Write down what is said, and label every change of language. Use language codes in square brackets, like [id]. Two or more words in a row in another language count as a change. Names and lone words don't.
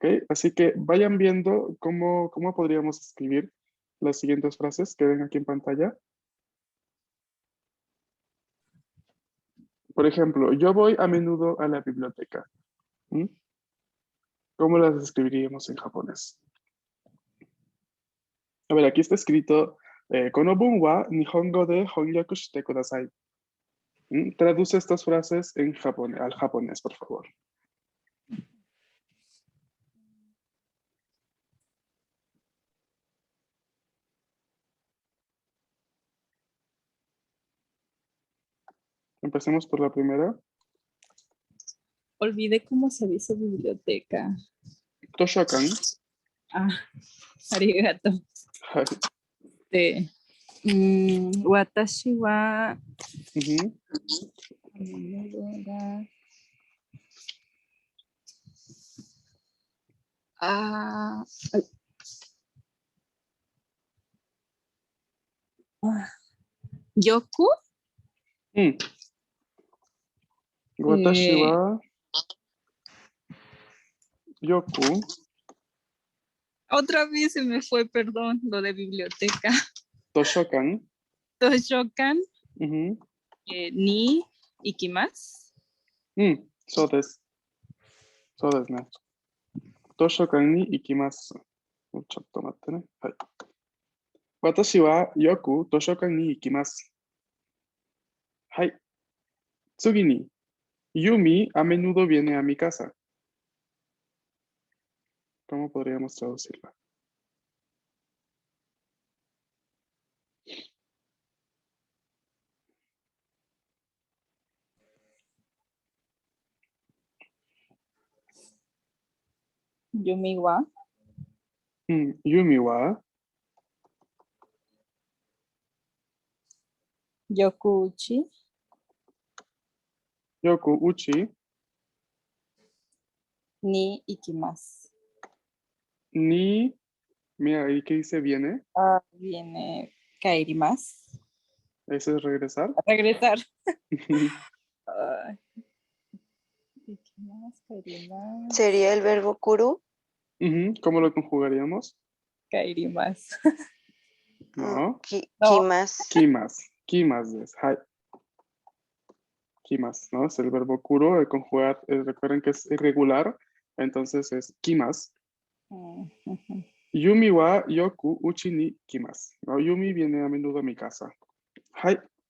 [es] Así que vayan viendo cómo podríamos escribir las siguientes frases que ven aquí en pantalla. Por ejemplo, yo voy a menudo a la biblioteca. ¿Mm? ¿Cómo las escribiríamos en japonés? A ver, aquí está escrito, [ja] この文は日本語で翻訳してください. [es] Traduce estas frases en japonés, al japonés, por favor. Empecemos por la primera. Olvidé cómo se dice biblioteca. [ja] Toshokan. あ、ありがとう. はい. 私は Ujú. あ、よく. Mm. 私はよく. [es] Otra vez se me fue, perdón, lo de biblioteca. [ja] Toshokan. Toshokan Ujú. に行きます. Mm. そうです。そうですね。図書館に行きます。ちょっと待ってね。はい。私はよく図書館に行きます。はい。次に、 [es] Yumi a menudo viene a mi casa. ¿Cómo podríamos traducirla? [ja] ユミはユミは yokuchi よくうちに行きます. [es] ni, mira ahí que dice viene, Ah, viene kaerimasu. ese es regresar. Regresar. [ja] 行きます、帰ります, [es] Sería el verbo kuru. ¿Cómo lo conjugaríamos? [ja] kaerimasu. [es] No. [ja] Kimasu. Kimasu. 来ますです. はい。来ます, [es] ¿no? Es el verbo kuro, el conjugar, recuerden que es irregular, entonces es kimasu. [ja] ユミはよくうちに来ます. [es] ¿No? Yumi viene a menudo a mi casa. [ja] Hai.